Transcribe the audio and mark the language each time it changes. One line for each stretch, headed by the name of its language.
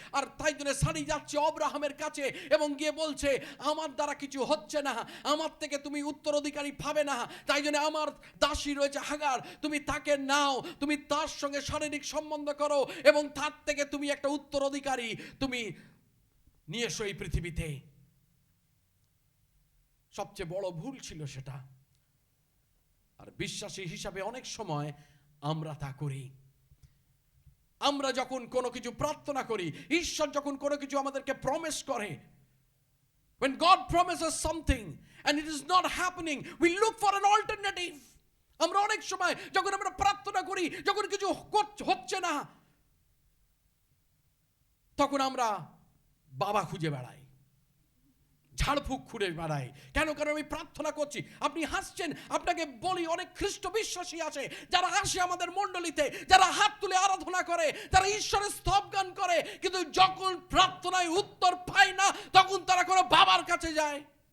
Bangla: আর তাই জন্য সারি যাচ্ছে আব্রাহামের কাছে এবং গিয়ে বলছে, আমার দ্বারা কিছু হচ্ছে না, আমার থেকে তুমি উত্তরাধিকারী পাবে না, তাই জন্য আমার দাসী রয়েছে হাগার, তুমি তাকে নাও, তুমি তার সঙ্গে শারীরিক সম্বন্ধ করো এবং তার থেকে তুমি একটা উত্তরাধিকারী তুমি নিয়ে এসো এই পৃথিবীতে। সবচেয়ে বড় ভুল ছিল সেটা। আর বিশ্বাসী হিসাবে অনেক সময় আমরা তা করি। আমরা যখন কোনো কিছু প্রার্থনা করি, ঈশ্বর যখন কোনো কিছু আমাদেরকে প্রমিস করে,
English: when God promises something and it is not happening, we look for an alternative.
Bangla: আমরা অনেক সময় যখন আমরা প্রার্থনা করি, যখন কিছু হচ্ছে না, তখন আমরা বাবা খুঁজে বেড়াই, ঝাড়ফুঁক খুঁড়ে বেড়াই। কেন? কারণ আমি প্রার্থনা করছি। আপনি হাসছেন, আপনাকে বলি অনেক খ্রিস্ট বিশ্বাসী আছে যারা আসে আমাদের মণ্ডলীতে, যারা হাত তুলে আরাধনা করে, যারা ঈশ্বরের স্তবগান করে, কিন্তু যখন প্রার্থনায় উত্তর পায় না তখন তারা কোনো বাবার কাছে যায়।